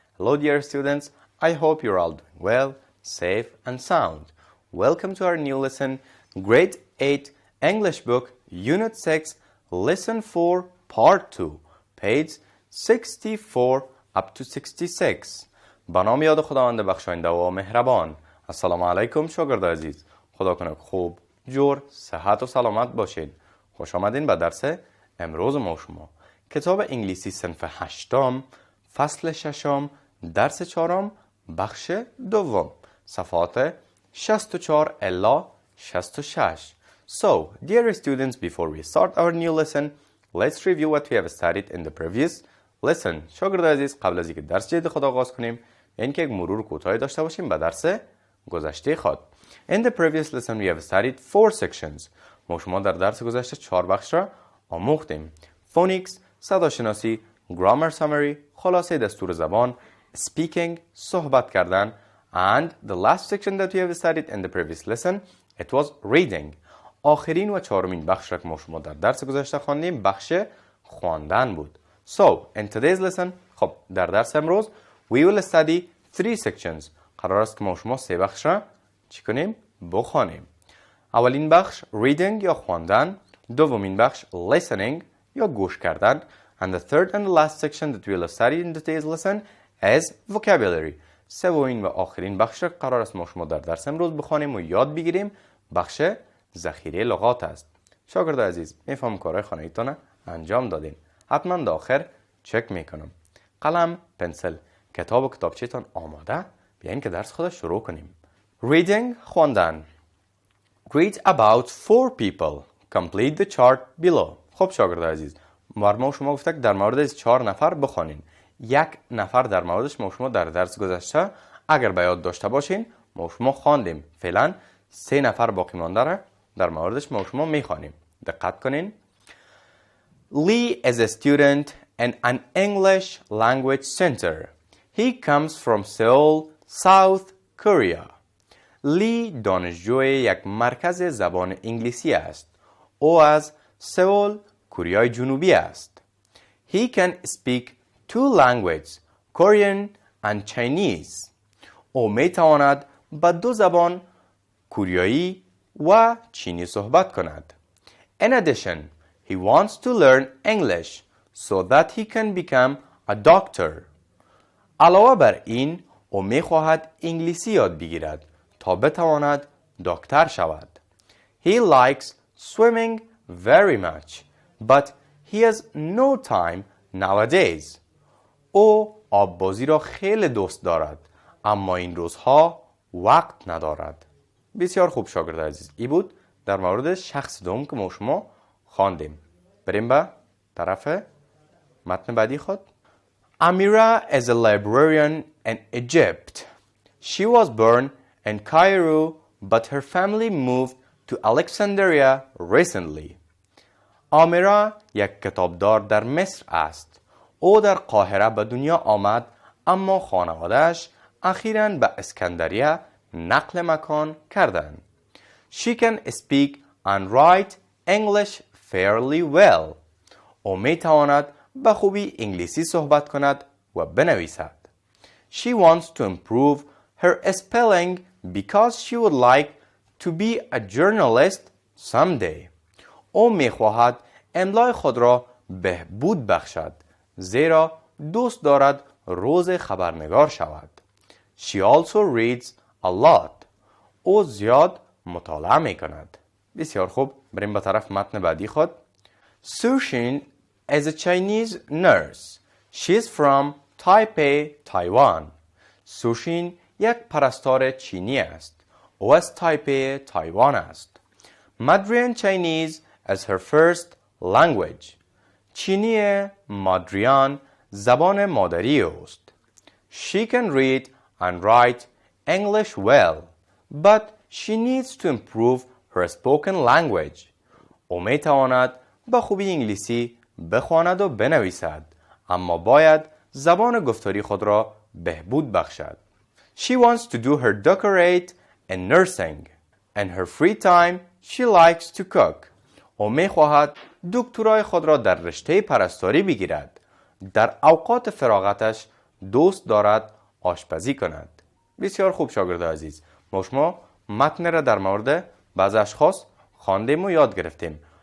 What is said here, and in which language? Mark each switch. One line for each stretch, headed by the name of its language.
English: Hello dear students, I hope you're all doing well, safe and sound. Welcome to our new lesson, Grade 8 English book, Unit 6, Lesson 4, Part 2, page 64 up to 66.
Persian: با نام یاد خداوند بخشاینده و مهربان. السلام علیکم شاگردان عزیز. خدا کنه خوب، جور، صحت و سلامت باشید. خوش آمدین به درس امروز ما شما. کتاب انگلیسی صنف 8 فصل 6 درس 4 بخش 2 صفحات 64 الی 66.
English: So, dear students, before we start our new lesson, let's review what we have studied in the previous lesson.
Persian: شاگردان عزیز، قبل از اینکه درس جدید خود آغاز کنیم، اینکه یک مرور کوتاهی داشته باشیم به درس گذشته خود.
English: In the previous lesson we have studied 4 sections.
Persian: ما شما در درس گذشته 4 بخش را آموختیم.
English: Phonics،
Persian: صداشناسی،
English: grammar summary،
Persian: خلاصه دستور زبان،
English: speaking،
Persian: صحبت کردن،
English: and the last section that we have studied in the previous lesson, it was reading.
Persian: آخرین و چهارمین بخش را که ما شما در درس گذشته خواندیم بخش خواندن بود.
English: So, in today's lesson,
Persian: خب در درس امروز
English: we will study 3 sections.
Persian: قرار است که ما شما 3 بخش را چی کنیم؟ بخوانیم. اولین بخش
English: reading
Persian: یا خواندن، دومین بخش
English: listening
Persian: یا گوش کردن,
English: and the third and the last section that we will study in today's lesson is vocabulary.
Persian: سومین و آخرین بخش قرار است ما شما در درس امروز بخوانیم و یاد بگیریم بخش ذخیره لغات است. شاگردان عزیز، میفهم کارهای خانگیتان انجام دادین. حتما در آخر چک میکنم. قلم، پنسل، کتاب و کتابچه‌تان آماده؟ بیاین که درس خود شروع کنیم.
English: Reading
Persian: خواندن.
English: Read about 4 people. Complete the chart below.
Persian: خب شاگردان عزیز، ما شما گفته که در مورد از 4 نفر بخوانین. یک نفر در موردش ما شما در درس گذشته اگر به یاد داشته باشین ما شما خواندیم. فعلا 3 نفر باقی مانده را در موردش ما شما میخوانیم. دقت کنین.
English: Lee is a student in an English language center. He comes from Seoul, South Korea.
Persian: لی دانشجوی یک مرکز زبان انگلیسی است. او از سئول، کره جنوبی است.
English: He can speak 2 languages, Korean and Chinese.
Persian: او می تواند با 2 زبان کره و چینی صحبت کند.
English: In addition, he wants to learn English so that he can become a doctor.
Persian: علاوه بر این، او می خواهد انگلیسی یاد بگیرد تا بتواند دکتر شود.
English: He likes swimming very much, but he has no time nowadays.
Persian: او آببازی را خیلی دوست دارد، اما این روزها وقت ندارد. بسیار خوب شاگرد عزیز، این بود در مورد شخص دوم که ما شما خواندیم. بریم به طرف متن بعدی خود.
English: Amira is a librarian in Egypt. She was born in Cairo, but her family moved to Alexandria recently.
Persian: آمیرا یک کتابدار در مصر است. او در قاهره به دنیا آمد، اما خانواده‌اش اخیراً به اسکندریه نقل مکان کردند.
English: She can speak and write English fairly well.
Persian: او می تواند به خوبی انگلیسی صحبت کند و بنویسد.
English: She wants to improve her spelling because she would like to be a journalist someday.
Persian: او می‌خواهد املای خود را بهبود بخشد، زیرا دوست دارد روز خبرنگار شود.
English: She also reads a lot.
Persian: او زیاد مطالعه می‌کند. بسیار خوب، بریم به طرف متن بعدی خود.
English: Sushin is a Chinese nurse. She is from Taipei, Taiwan.
Persian: سوشین یک پرستار چینی است. او از تایپی تایوان است.
English: Mandarin Chinese as her first language.
Persian: چینی مادریان زبان مادری اوست.
English: She can read and write English well, but she needs to improve her spoken language.
Persian: او می تواند به خوبی انگلیسی بخواند و بنویسد، اما باید زبان گفتاری خود را بهبود بخشد.
English: She wants to do her doctorate in nursing. In her free time, she likes to cook.
Persian: و میخواهد دکترای خود را در رشته پرستاری بگیرد. در اوقات فراغتش دوست دارد آشپزی کند. بسیار خوب شاگرد عزیز، ما شما متن را در مورد بعض اشخاص خواندیم و یاد گرفتیم.